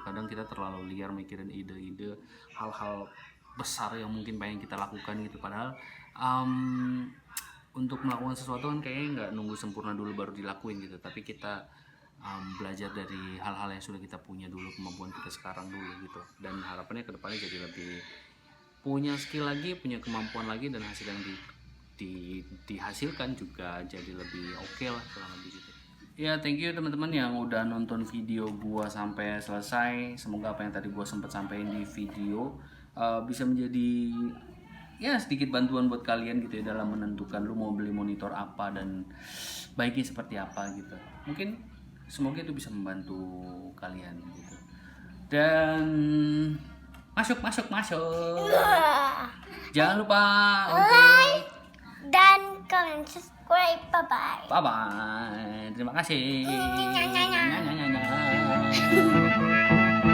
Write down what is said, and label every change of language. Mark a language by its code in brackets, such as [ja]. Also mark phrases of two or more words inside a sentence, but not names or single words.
[id] Kadang kita terlalu liar mikirin ide-ide hal-hal besar yang mungkin pengen kita lakukan gitu, padahal untuk melakukan sesuatu kan kayaknya nggak nunggu sempurna dulu baru dilakuin gitu, tapi kita belajar dari hal-hal yang sudah kita punya dulu, kemampuan kita sekarang dulu gitu, dan harapannya kedepannya jadi lebih punya skill lagi, punya kemampuan lagi, dan hasil yang dihasilkan juga jadi lebih oke lah kurang lebih gitu. Ya [en] thank you [id] teman-teman yang udah nonton video gua sampai selesai. Semoga apa yang tadi gua sempat sampaikan di video bisa menjadi ya sedikit bantuan buat kalian gitu ya dalam menentukan lu mau beli monitor apa dan baiknya seperti apa gitu. Mungkin semoga itu bisa membantu kalian gitu. Dan masuk. Jangan lupa untuk Like dan comment, subscribe. [en] Bye bye. [id] bye. Terima kasih. Nya, nya, nya. Nya, nya, nya, nya.